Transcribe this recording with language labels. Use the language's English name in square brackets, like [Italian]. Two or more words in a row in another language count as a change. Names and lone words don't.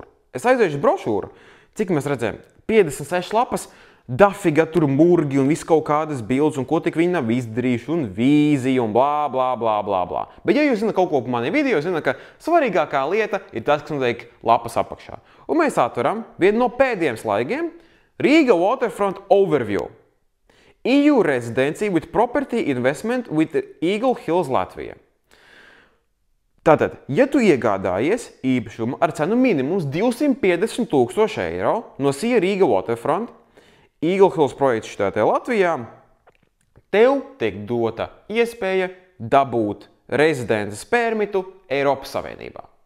[Latvian] Es aiziešu brošūru, cik mēs redzējām? 56 lapas, dafiga tur murgi un viss kaut kādas bildes, un ko tik viņi nav izdarījuši, un vīzija, un blā, blā, blā, blā, blā. Bet ja jūs zināt kaut ko par mani video, zināt, ka svarīgākā lieta ir tas, kas notiek lapas apakšā. Un mēs atveram vienu no pēdējiem slaigiem, Riga Waterfront Overview. [English] EU Residency with Property Investment with Eagle Hills Latvija. [Latvian] Tātad, ja tu iegādājies īpašumu ar cenu minimums 250 000 eiro no SIA Riga Waterfront, Eagle Hills projekts štātē Latvijā, tev tiek dota iespēja dabūt rezidences permitu Eiropas Savienībā.